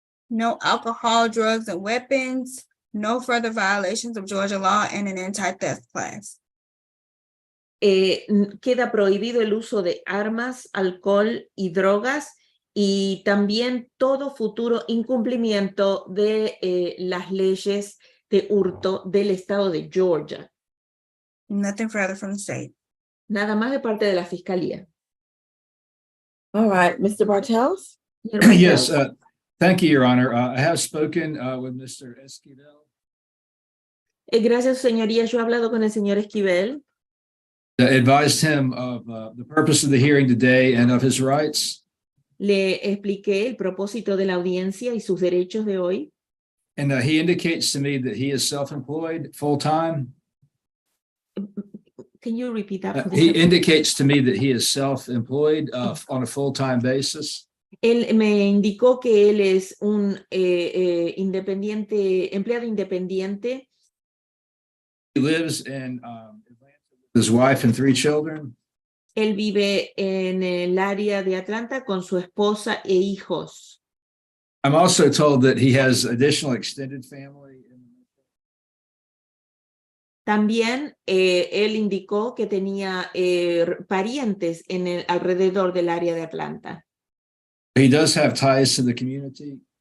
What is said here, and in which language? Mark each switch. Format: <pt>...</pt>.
<en>No alcohol, drugs, and weapons, no further violations of Georgia law, and an anti-theft class.</en> <es>Queda prohibido el uso de armas, alcohol y drogas, y también todo futuro incumplimiento de las leyes de hurto del estado de Georgia.</es> <en>Nothing further from the state.</en> <es>Nada más de parte de la fiscalía.</es> <en>All right, Mr. Bartels?</en> <es>Señor Bartels.</es> <en>Yes, thank you, Your Honor. I have spoken with Mr. Esquivel.</en> <es>Gracias, señoría. Yo he hablado con el señor Esquivel.</es> <en>Advised him of the purpose of the hearing today and of his rights.</en> <es>Le expliqué el propósito de la audiencia y sus derechos de hoy.</es> <en>And he indicates to me that he is self-employed, full-time. Can you repeat that? He indicates to me that he is self-employed on a full-time basis.</en> <es>Él me indicó que él es un independiente, empleado independiente.</es> <en>He lives in Atlanta with his wife and 3 children.</en> <es>Él vive en el área de Atlanta con su esposa e hijos.</es> <en>I'm also told that he has additional extended family.</en> <es>También él indicó que tenía parientes en el alrededor del área de Atlanta.</es> <en>He does have ties to the community.</en>